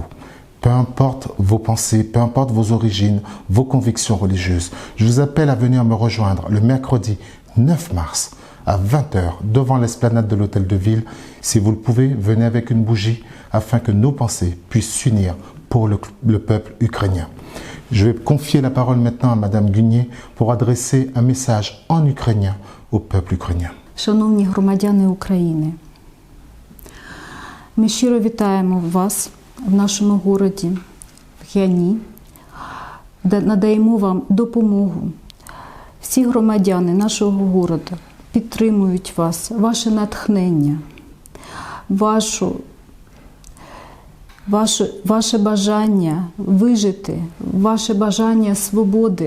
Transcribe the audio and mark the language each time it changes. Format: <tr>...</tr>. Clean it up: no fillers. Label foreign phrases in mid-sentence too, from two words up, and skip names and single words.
<fr>Peu importe vos pensées, peu importe vos origines, vos convictions religieuses, je vous appelle à venir me rejoindre le mercredi 9 mars à 20h devant l'esplanade de l'hôtel de ville. Si vous le pouvez, venez avec une bougie afin que nos pensées puissent s'unir pour le peuple ukrainien. Je vais confier la parole maintenant à Madame Gunier pour adresser un message en ukrainien au peuple ukrainien.</fr> <uk>Шановні громадяни України, ми щиро вітаємо вас в нашому городі, в Гані, де надаємо вам допомогу. Всі громадяни нашого городу підтримують вас, ваше натхнення, ваше бажання вижити, ваше бажання свободи.</uk>